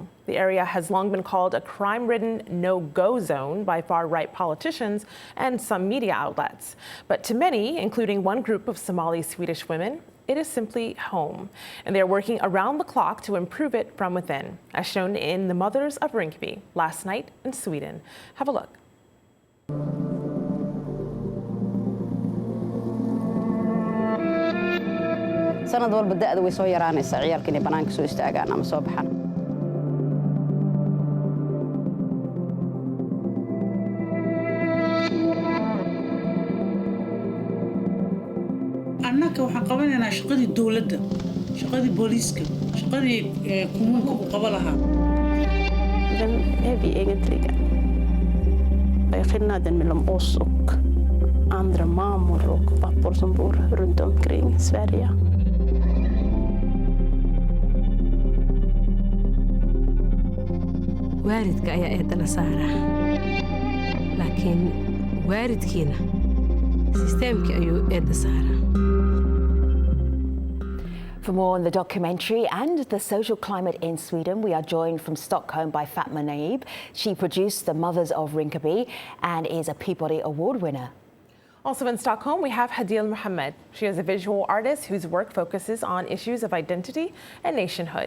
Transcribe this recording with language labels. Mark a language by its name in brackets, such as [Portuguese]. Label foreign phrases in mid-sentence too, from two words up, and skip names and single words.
[English] The area has long been called a crime-ridden no-go zone by far-right politicians and some media outlets. But to many, including one group of Somali-Swedish women, it is simply home, and they are working around the clock to improve it from within, as shown in the Mothers of Rinkeby last night in Sweden. Have a look. [Somali] sanad walba da'da way soo yaraanaysaa ciyaalka inay banaanka soo istaagaan ama soo baxaan. annaka waxaan qabanaynaa shaqadii dawladda, shaqadii booliiska, shaqadii kommunka uu qaba lahaa. [Swedish] Den är vi egentligen skillnaden mellan oss och andra mammor och pappor som bor runt omkring Sverige. [Somali] waaridka ayaa eedda la saaraa laakiin waaridkiina sisteemkii ayuu eedda saaraa. [English] For more on the documentary and the social climate in Sweden, we are joined from Stockholm by Fatma Naib. She produced The Mothers of Rinkeby and is a Peabody Award winner. Also in Stockholm, we have Hadil Mohammed. She is a visual artist whose work focuses on issues of identity and nationhood.